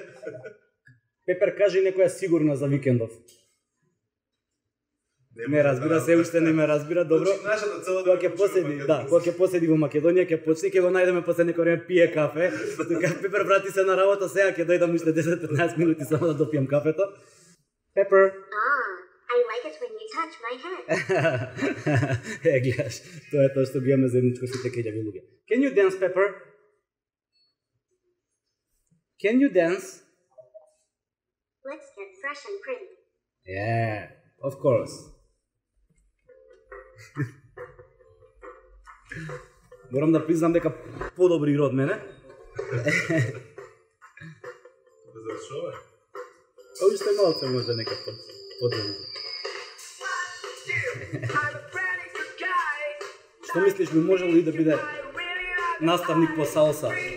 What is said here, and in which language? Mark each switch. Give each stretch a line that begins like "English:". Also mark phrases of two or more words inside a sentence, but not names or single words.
Macedonian: Пепер, кажи некоја сигурна за викендов. Не разбира се, уште не ме разбира, добро. Кога ќе поседи во Македонија, ќе почне, ќе го најдеме после некој време пие кафе. Така Пепер врати се на работа, сега ќе дојдам уште 10-15 минути само да допијам кафето. Пепер.
English: I like it when you touch my head.
Macedonian: Гледаш, тоа е тоа што ги имаме заедничко сите кеѓави луѓе.
English: Can you dance, Pepper? Can you dance? Let's get fresh and pretty. Yeah, of course.
Macedonian: Морам да признам дека подобри игра од мене. Уште малце може нека подобри. Што мислиш, би можело и да биде наставник по салса?